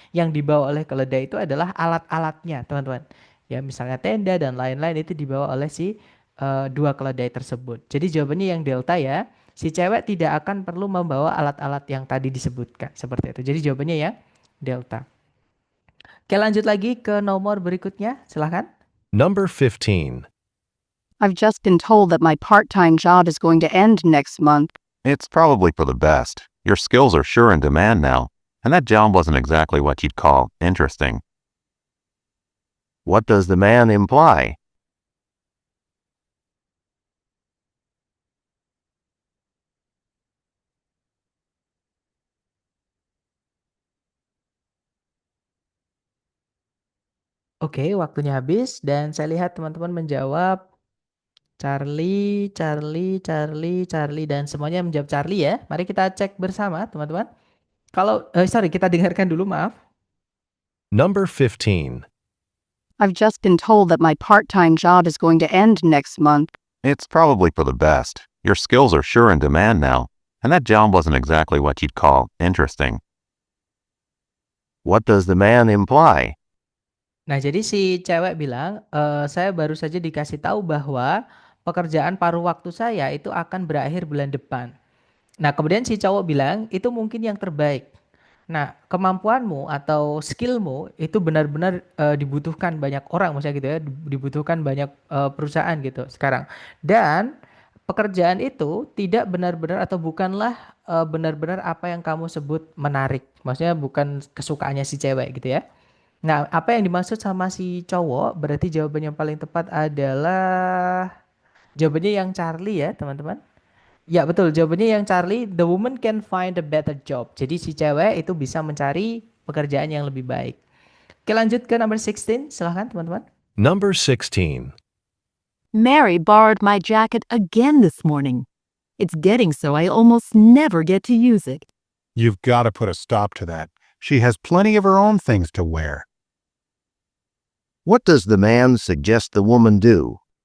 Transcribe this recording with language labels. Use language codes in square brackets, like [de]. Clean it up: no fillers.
[id] Yang dibawa oleh keledai itu adalah alat-alatnya, teman-teman. Ya, misalnya tenda dan lain-lain itu dibawa oleh si dua keledai tersebut. Jadi jawabannya yang Delta ya. Si cewek tidak akan perlu membawa alat-alat yang tadi disebutkan. Seperti itu. Jadi jawabannya ya Delta. Oke, lanjut lagi ke nomor berikutnya. Silahkan. [en] Number 15. I've just been told that my part-time job is going to end next month. It's probably for the best. Your skills are sure in demand now, and that job wasn't exactly what you'd call interesting. What does the man imply? [id] Oke, waktunya habis dan saya lihat teman-teman menjawab Charlie, Charlie, Charlie, Charlie dan semuanya menjawab Charlie ya. Mari kita cek bersama teman-teman. Kalau sorry, kita dengarkan dulu, maaf. [en] Number 15. I've just been told that my part-time job is going to end next month. It's probably for the best. Your skills are sure in demand now, and that job wasn't exactly what you'd call interesting. What does the man imply? [id] Nah, jadi si cewek bilang, saya baru saja dikasih tahu bahwa pekerjaan paruh waktu saya itu akan berakhir bulan depan. Nah, kemudian si cowok bilang, itu mungkin yang terbaik. Nah, kemampuanmu atau skillmu itu benar-benar dibutuhkan banyak orang, maksudnya gitu ya, dibutuhkan banyak perusahaan gitu sekarang. Dan pekerjaan itu tidak benar-benar atau bukanlah benar-benar apa yang kamu sebut menarik. Maksudnya bukan kesukaannya si cewek gitu ya. Nah, apa yang dimaksud sama si cowok, berarti jawaban yang paling tepat adalah jawabannya yang Charlie ya, teman-teman. Ya, betul. Jawabannya yang Charlie, [en] the woman can find a better job. [id] Jadi si cewek itu bisa mencari pekerjaan yang lebih baik. Oke, lanjut ke number 16. Silahkan, teman-teman. [en] Number 16. Mary borrowed my jacket again this morning. It's getting so I almost never get to use it. You've got to put a stop to that. She has plenty of her own things to wear. What does the man suggest the woman do?